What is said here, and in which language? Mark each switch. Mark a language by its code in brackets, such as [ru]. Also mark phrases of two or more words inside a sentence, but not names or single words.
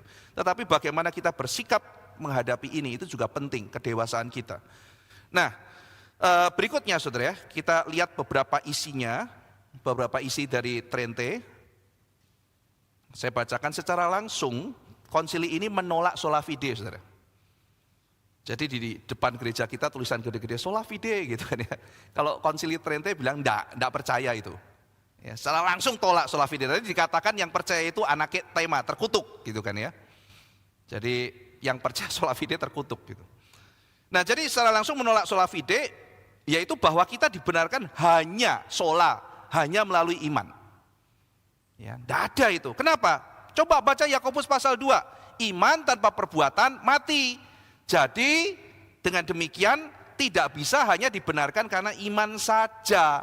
[id] Tetapi bagaimana kita bersikap menghadapi ini itu juga penting, kedewasaan kita. Nah, berikutnya saudara ya, kita lihat beberapa isinya, beberapa isi dari Trente. Saya bacakan secara langsung, konsili ini menolak [la] sola fide [id] saudara. Jadi di depan gereja kita tulisan gede-gede [la] sola fide [id] gitu kan ya. Kalau konsili Trente bilang enggak percaya itu. Ya, secara langsung tolak [la] sola fide. [id] Tadi dikatakan yang percaya itu anathema, terkutuk gitu kan ya. Jadi yang percaya [la] sola fide [id] terkutuk gitu. Nah jadi secara langsung menolak [la] sola fide, [id] yaitu bahwa kita dibenarkan hanya melalui iman. Ya, tidak ada itu. Kenapa? Coba baca Yakobus pasal 2. Iman tanpa perbuatan mati. Jadi dengan demikian tidak bisa hanya dibenarkan karena iman saja.